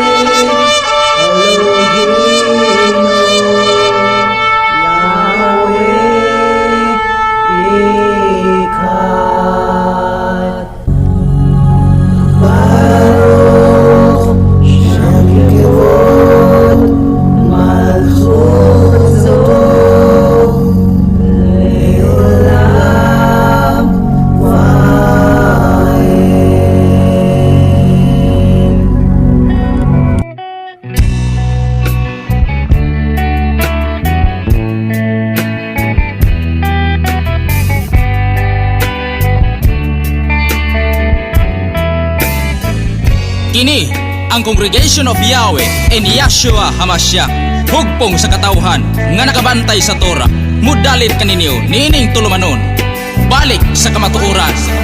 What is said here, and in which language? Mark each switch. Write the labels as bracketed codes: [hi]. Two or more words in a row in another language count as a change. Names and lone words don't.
[he] אלוהינו יהוה אחד ברוך שם כבוד מלכותו לעולם ועד. [ceb] Kini ang [en] Congregation of Yahweh and Yahshua Hamashiach, [ceb] hugpong sa katawhan nga nakabantay sa Torah, mudalit kaninyo nining tulumanon, balik sa kamatuoran.